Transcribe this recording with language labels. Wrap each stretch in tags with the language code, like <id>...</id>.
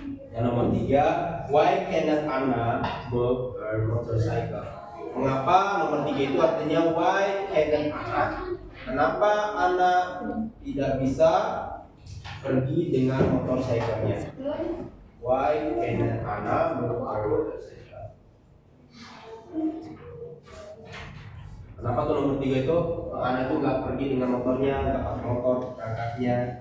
<id>Yang nomor 3,</id> <en>why cannot Anna move her motorcycle?</en> <id>Mengapa nomor 3 itu artinya</id> <en>why cannot Anna?</en> <id>Kenapa Anna tidak bisa pergi dengan motorcycle-nya?</id> <en>Why cannot Anna move her motorcycle?</en> <id>Kenapa tuh nomor 3 itu Anna itu nggak pergi dengan motornya, nggak pakai motor perangkatnya?</id>